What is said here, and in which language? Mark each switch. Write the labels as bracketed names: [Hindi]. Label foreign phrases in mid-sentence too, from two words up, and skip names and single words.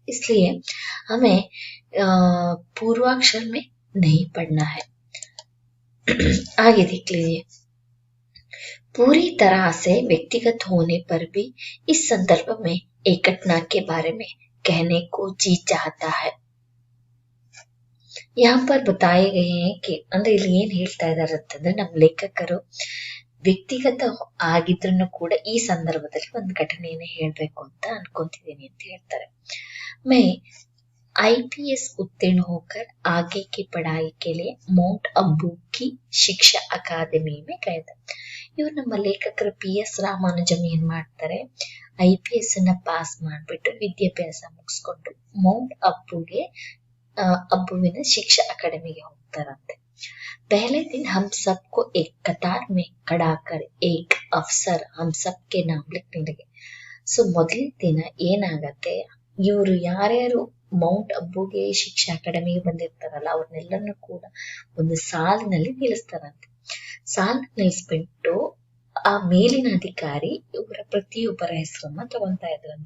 [Hindi] इसलिए हमें पूर्वाक्षर में नहीं पढ़ना है. आगे देख लीजिए. पूरी तरह से व्यक्तिगत होने पर भी इस संदर्भ में एक घटना के बारे में कहने को जी चाहता है. यहाँ पर बताए गए हैं कि [Kannada] ಅಂದ್ರೆ ಇಲ್ಲಿ ಏನ್ ಹೇಳ್ತಾ ಇದಾರೆ ಅಂತಂದ್ರೆ ನಮ್ಮ ಲೇಖಕರು ವ್ಯಕ್ತಿಗತ ಆಗಿದ್ರೂ ಕೂಡ ಈ ಸಂದರ್ಭದಲ್ಲಿ ಒಂದು ಘಟನೆಯನ್ನ ಹೇಳ್ಬೇಕು ಅಂತ ಅನ್ಕೊಂತಿದ್ದೀನಿ ಅಂತ ಹೇಳ್ತಾರೆ. [Hindi] मैं IPS उत्तीर्ण होकर आगे की पढ़ाई के लिए माउंट अबू की शिक्षा अकादमी में गए थे. [Kannada] ಇವ್ರು ನಮ್ಮ ಲೇಖಕರು PS ರಾಮಾನುಜಂ ಏನ್ ಮಾಡ್ತಾರೆ, IPS ಅನ್ನ ಪಾಸ್ ಮಾಡ್ಬಿಟ್ಟು ವಿದ್ಯಾಭ್ಯಾಸ ಮುಗಿಸ್ಕೊಂಡು ಮೌಂಟ್ ಅಬ್ಬುವಿನ ಶಿಕ್ಷಾ ಅಕಾಡೆಮಿಗೆ ಹೋಗ್ತಾರಂತೆ. [Hindi] पहले दिन हम सबको एक कतार में खड़ा कर एक अफसर हम सबके नाम लिखने लगे. [Kannada] ಸೊ ಮೊದಲನೇ ದಿನ ಏನಾಗತ್ತೆ, ಇವರು ಯಾರ್ಯಾರು ಮೌಂಟ್ ಅಬ್ಬುಗೆ ಶಿಕ್ಷಾ ಅಕಾಡೆಮಿಗೆ ಬಂದಿರ್ತಾರಲ್ಲ ಅವ್ರನ್ನೆಲ್ಲರನ್ನು ಕೂಡ ಒಂದು ಸಾಲಿನಲ್ಲಿ ನಿಲ್ಲಿಸ್ತಾರಂತೆ. ಸಾಲ್ ನಿಲ್ಲಿಸ್ಬಿಟ್ಟು ಆ ಮೇಲಿನ ಅಧಿಕಾರಿ ಇವರ ಪ್ರತಿಯೊಬ್ಬರ ಹೆಸರನ್ನ ತಗೊಂತಾ ಇದ್ರಂತೆ.